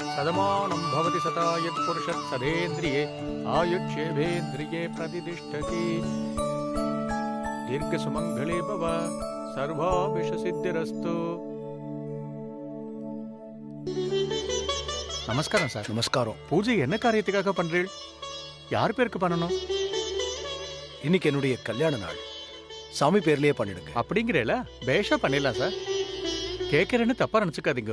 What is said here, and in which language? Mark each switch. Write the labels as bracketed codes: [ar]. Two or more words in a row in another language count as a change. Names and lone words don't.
[sa] शतमानं भवति सता यत्पुरुषः सदेन्द्रिये आयुष्येवेन्द्रिये प्रतिष्ठति दीर्घसुमङ्गले भव सर्वाभिष्टसिद्धिरस्तु. [ta] நமஸ்காரம் சார். நமஸ்காரம். பூஜை என்ன காரியத்துக்காக பண்றீள்? யார் பேருக்கு பண்ணணும்? இன்னைக்கு என்னுடைய கல்யாண நாள். சாமி பேர்லயே பண்ணிடுங்க. அப்படிங்கிறேல பேஷா பண்ணிடலாம் சார். கேட்கறேன்னு தப்பா நினைச்சுக்காதீங்க.